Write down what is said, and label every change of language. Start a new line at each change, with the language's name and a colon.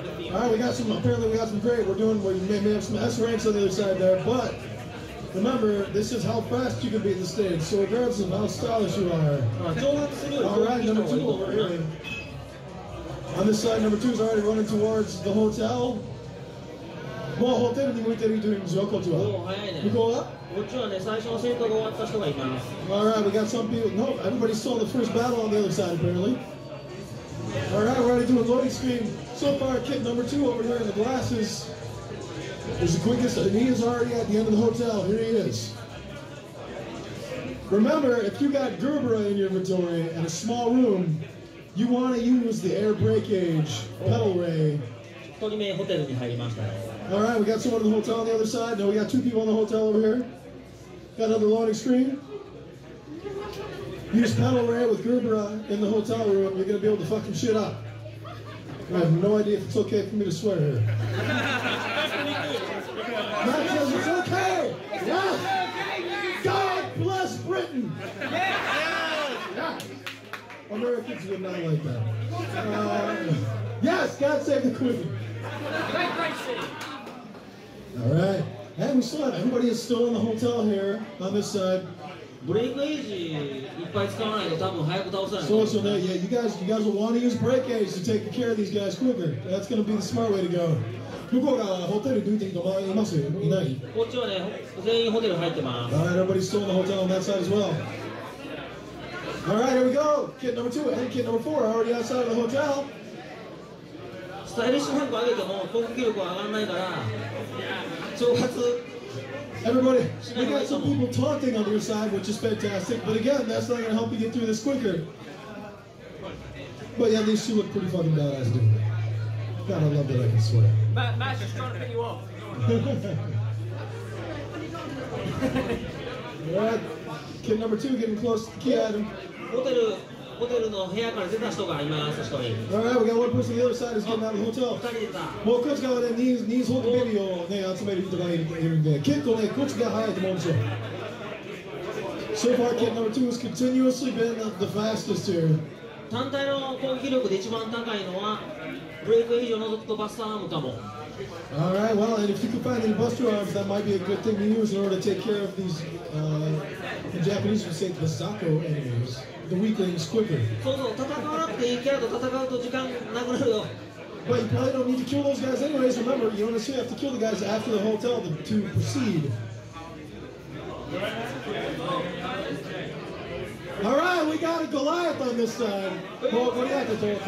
English: Alright, apparently we got some great, we may have some S ranks on the other side there, but remember, this is how fast you can beat the stage, so regardless of how stylish you are. Alright, number 2 over here. On this side, number 2 is already running towards the hotel.
Japanese: もうホテルに向いてる人いるんですよ、こっちは。向こうはこっちはね、最初の戦闘が終わった人がいます。
English: Alright, we got some people. No, everybody saw the first battle on the other side, apparently. Alright, we're already doing loading screen. So far, kid number 2 over here in the glasses is the quickest, and he is already at the end of the hotel. Here he is. Remember, if you got Gerbera in your inventory and a small room, you want to use the air breakage pedal ray.
Japanese: 1人目ホテルに入りましたね。
English: All right, we got someone in the hotel on the other side. No, we got 2 people in the hotel over here. Got another loading screen. Use pedal ray with Gerber in the hotel room. You're gonna be able to fuck some shit up. I have no idea if it's okay for me to swear here. Matt says it's okay. Yes. God bless Britain. Yeah. Americans would not like that. Yes, God save the Queen. All right. And we still have everybody is still in the hotel here on this side.
Japanese: ブレイクエイジいっぱい使わないと多分早く倒せない。
English: So yeah, you guys will want to use break age to take care of these guys quicker. That's going to be the smart way to go.
Japanese: 向こうがホテル出ています？いない？こっちはね、全員ホテル入ってます。
English: All right, everybody's still in the hotel on that side as well. All right, here we go. Kid number 2 and kid number 4 are already outside of the hotel.
Japanese: スタイリッシュハンク上げても攻撃力は上がらないから、挑発。
English: Everybody, we got some people taunting on your side, which is fantastic. But again, that's not going to help you get through this quicker. But yeah, these 2 look pretty fucking badass, dude. God, I love that I can swear. Matt's just trying to pick you off. Alright, kid number 2 getting close to the key item.
Japanese: ホテルの部屋から出た人がいます、1人。
English: Alright, we got one person on the other side who's getting out of the hotel.
Japanese: 2人出た。もうこっち側でニーズホットベビーをね、集める人がいるんで、結構ね、こっちが早いと思うんですよ。
English: So far, kid number 2 has continuously been the fastest here.
Japanese: 単体の攻撃力で一番高いのは、ブレイクエイジを除くとバスターアームかも。
English: Alright, well, and if you can find any buster arms, that might be a good thing to use in order to take care of these, in Japanese we say, the Sako enemies. The weaklings quicker.
Japanese: そうそう、戦わなくていいキャラと戦うと時間なくなるよ。
English: But you probably don't need to kill those guys anyways. Remember, you don't necessarily have to kill the guys after the hotel to proceed. Alright, we got a Goliath on this side. Well, what do you have to do?